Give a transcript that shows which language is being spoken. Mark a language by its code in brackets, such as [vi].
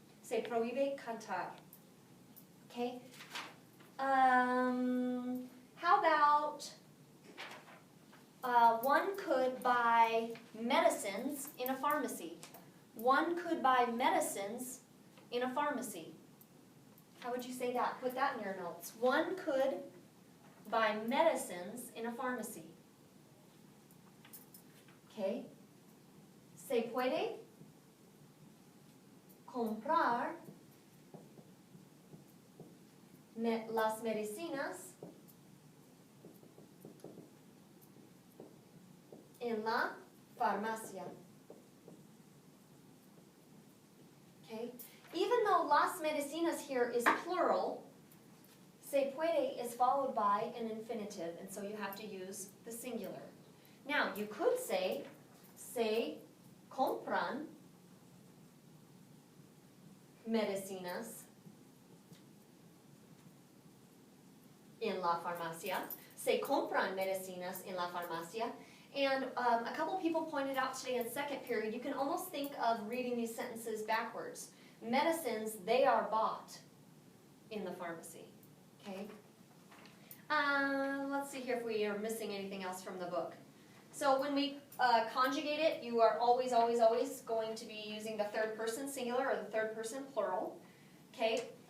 [es] Se prohíbe cantar. [en] Okay? How about one could buy medicines in a pharmacy? One could buy medicines in a pharmacy. How would you say that? Put that in your notes. One could buy medicines in a pharmacy. Okay. [es] Se puede comprar las medicinas en la farmacia. [en] Okay? Even though [es] las medicinas [en] here is plural, [es] se puede [en] is followed by an infinitive, and so you have to use the singular. Now, you could say, [es] se compran medicinas en la farmacia. Se compran medicinas en la farmacia. [en] And a couple people pointed out today in second period, you can almost think of reading these sentences backwards. Medicines, they are bought in the pharmacy. Okay? Let's see here if we are missing anything else from the book. So when we conjugate it, you are always, always, always going to be using the third person singular or the third person plural. Okay?